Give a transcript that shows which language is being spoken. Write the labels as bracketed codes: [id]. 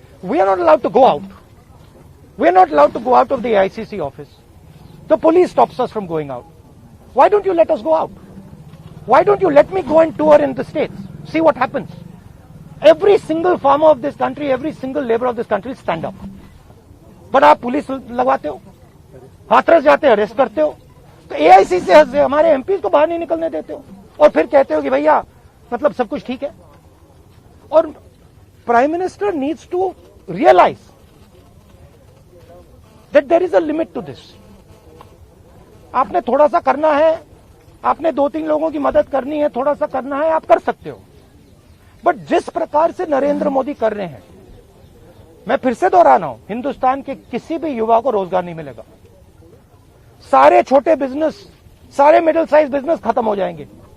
[en] We are not allowed to go out. We are not allowed to go out of the ICC office. The police stops us from going out. Why don't you let us go out? Why don't you let me go and tour in the states? See what happens. Every single farmer of this country, every single laborer of this country will stand up. [hi] But आप police लगवाते हो, हाथरस जाते हो, arrest करते हो, तो AIC से हमारे MPs को बाहर नहीं निकलने देते हो, और फिर कहते हो कि भैया मतलब सब कुछ ठीक है. [en] और Prime Minister needs to realize that there is a limit to this. [hi] आपने थोड़ा सा करना है, आपने 2-3 लोगों की मदद करनी है, थोड़ा सा करना है, आप कर सकते हो. बट जिस प्रकार से नरेंद्र मोदी कर रहे हैं, मैं फिर से दोहरा रहा हूं, हिंदुस्तान के किसी भी युवा को रोजगार नहीं मिलेगा. सारे छोटे बिजनेस, सारे मिडिल साइज बिजनेस खत्म हो जाएंगे.